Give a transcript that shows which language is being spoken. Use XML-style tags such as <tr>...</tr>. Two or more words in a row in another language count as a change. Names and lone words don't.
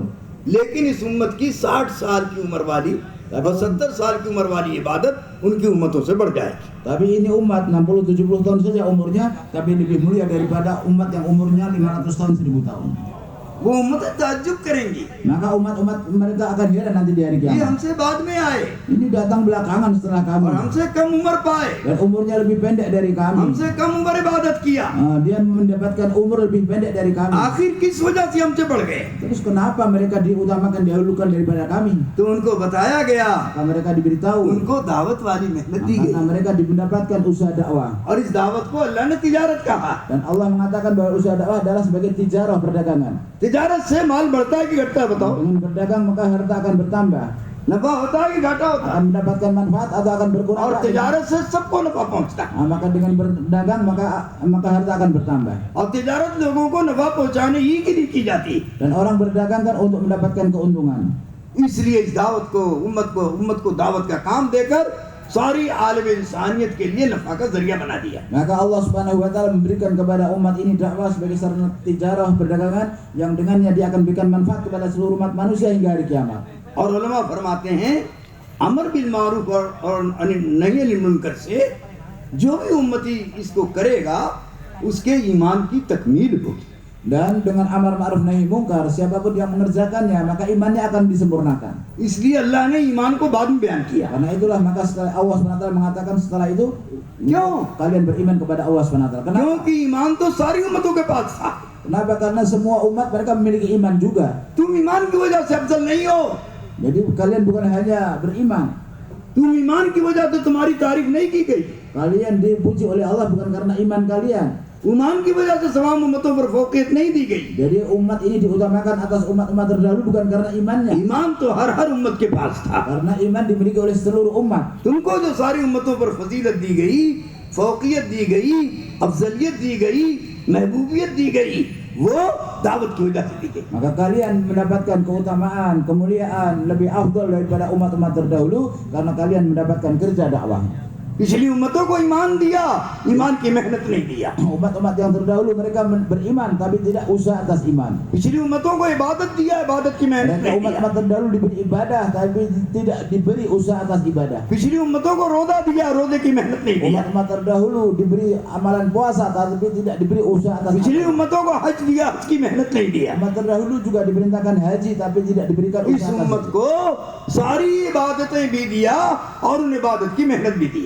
<hi>लेकिन इस उम्मत की 60 साल की उम्र वाली और 70 साल की उम्र वाली इबादत उनकी उम्मतों से बढ़ जाएगी।</hi> <id>Tapi ini umat 60-70 tahun saja umurnya, tapi lebih mulia daripada umat yang umurnya 500 tahun 1000 tahun.</id> <hi>वो उम्मतें ताज्जुब करेंगी,</hi> <id>Maka umat-umat mereka akan heran nanti di hari</id> <hi>ये</hi> <id>kiamat.</id> <hi>हमसे बाद में आए</hi> <id>Ini datang belakangan setelah kami</id> <hi>और हमसे कम उम्र पाए,</hi> <id>dan umurnya lebih pendek dari kami.</id> <hi>हमसे कम उम्र इबादत किया,</hi> <id>Dia mendapatkan umur lebih pendek dari kami.</id> <hi>आखिर किस वजह से हमसे बढ़ गए?</hi> <id>Terus kenapa mereka diutamakan, didahulukan daripada kami?</id> <hi>तो उनको बताया गया,</hi> <id>Maka mereka diberitahu,</id> <hi>उनको दावत वाली मेहनत दी</hi> <id>karena</id> <hi>गई</hi> <id>mereka mendapatkan usaha dakwah.</id> <hi>और इस दावत को अल्लाह ने तिजारत कहा।</hi> <id>Dan Allah mengatakan bahwa usaha dakwah adalah sebagai tijarah, perdagangan.</id> <hi>तिजारत से माल बढ़ता है कि घटता है बताओ?</hi> <id>Dengan berdagang maka harta akan bertambah,</id> <hi>नफा होता है कि घाटा होता है?</hi> <id>akan mendapatkan manfaat atau akan berkurang.</id> <hi>और तिजारत से सबको नफा पहुंचता है,</hi> <id>Maka dengan berdagang maka harta akan bertambah.</id> <hi>और तिजारत लोगों को नफा पहुंचाने ही के लिए की जाती है।</hi> <id>Dan orang berdagang kan untuk mendapatkan keuntungan.</id> <hi>इसलिए इस दावत को उम्मत को दावत का काम देकर सारी आलम इंसानियत के लिए नफा का जरिया बना दिया।</hi> <id>Maka Allah</id> <ar>سبحانه وتعالى</ar> <id>memberikan kepada umat ini dakwah sebagai sarana tijarah, perdagangan yang dengannya dia akan berikan manfaat kepada seluruh umat manusia hingga hari kiamat.</id> <hi>और उलमा फरमाते हैं</hi> <ar>أمر بالمعروف</ar> <hi>और</hi> <ar>نهي عن المنكر</ar> <hi>से जो भी उम्मती इसको करेगा उसके ईमान की तकमील होगी।</hi> <id>Dan dengan amar ma'ruf nahi mungkar, siapapun yang mengerjakannya maka imannya akan disempurnakan.</id> <hi>इसलिए अल्लाह ने ईमान को बाद में बयान किया।</hi> <id>Karena itulah maka setelah Allah SWT mengatakan setelah itu,</id> <hi>क्यों?</hi> <id>kalian beriman kepada Allah SWT. Kenapa?</id> <hi>क्योंकि ईमान तो सारी उम्मतों के पास था।</hi> <id>Kenapa? Karena semua umat mereka memiliki iman juga.</id> <hi>तुम ईमान की वजह से अफजल नहीं हो,</hi> <id>Jadi kalian bukan hanya beriman,</id> <hi>तुम ईमान की वजह से तुम्हारी तारीफ नहीं की गई,</hi> <id>kalian dipuji oleh Allah bukan karena iman kalian.</id> <hi>ईमान की वजह से तमाम उम्मतों पर फौकियत नहीं दी गई।</hi> <id>Jadi umat ini diutamakan atas umat-umat terdahulu bukan karena imannya,</id> <hi>ईमान तो हर उम्मत के पास था।</hi> <id>karena iman dimiliki oleh seluruh umat.</id> <hi>तुमको जो सारी उम्मतों पर फजीलत दी गई, फौकियत दी गई, अफजलियत दी गई, महबूबियत दी गई, वो दावत की वजह से दी गई।</hi> <id>Maka kalian mendapatkan keutamaan, kemuliaan lebih afdal daripada umat-umat terdahulu karena kalian mendapatkan kerja dakwah.</id> <hi>पिछली उम्मतों को ईमान दिया, ईमान की मेहनत नहीं दिया।</hi> <id>Umat-umat yang terdahulu mereka beriman tapi tidak usaha atas iman.</id> <hi>पिछली उम्मतों को इबादत दिया, इबादत की मेहनत</hi> <id>Mereka</id> <hi>नहीं दिया।</hi> <id>umat-umat terdahulu diberi ibadah tapi tidak diberi usaha atas ibadah.</id> <hi>पिछली उम्मतों को रोजा दिया, रोजे की मेहनत नहीं दिया।</hi> <id>Umat-umat terdahulu diberi amalan puasa tapi tidak diberi usaha atas</id> <hi>पिछली</hi> <id>amalan.</id> <hi>उम्मतों को हज दिया, हज की मेहनत नहीं दिया।</hi> <id>Umat terdahulu juga diperintahkan haji tapi tidak diberikan</id> <hi>इस</hi> <id>usaha</id> <hi>उम्मत</hi> <id>atas.</id> <hi>को सारी इबादतें भी दिया और उन इबादत की मेहनत भी दिया।</hi>